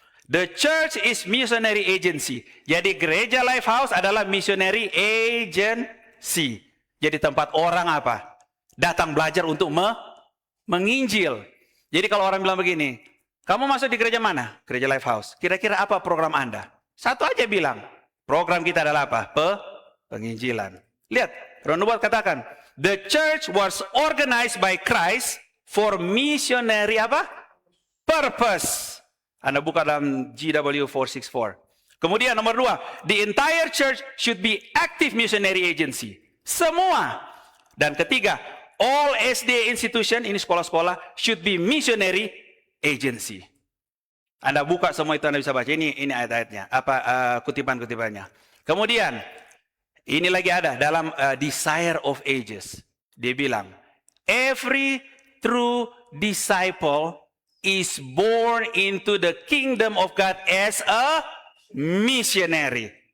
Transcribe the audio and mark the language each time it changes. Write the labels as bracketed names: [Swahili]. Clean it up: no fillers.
[English] The church is missionary agency. [Indonesian] Jadi gereja Lifehouse adalah missionary agency. Jadi tempat orang apa? Datang belajar untuk menginjil. Jadi kalau orang bilang begini, kamu masuk di gereja mana? Gereja Lifehouse. Kira-kira apa program Anda? Satu aja bilang. Program kita adalah apa? Penginjilan. Lihat, Roh Nubuat katakan, [English] the church was organized by Christ for missionary [Indonesian] apa? [English] Purpose. [Indonesian] Anda buka dalam GW 464. Kemudian nomor 2, [English] the entire church should be active missionary agency. [Indonesian] Semua. Dan ketiga, [English] all SDA institution, [Indonesian] ini sekolah-sekolah, [English] should be missionary agency. [Indonesian] Anda buka semua itu Anda bisa baca. Ini ayat-ayatnya, kutipan-kutipannya. Kemudian ini lagi ada dalam Desire of Ages. Dia bilang, [English] every true disciple is born into the kingdom of God as a missionary.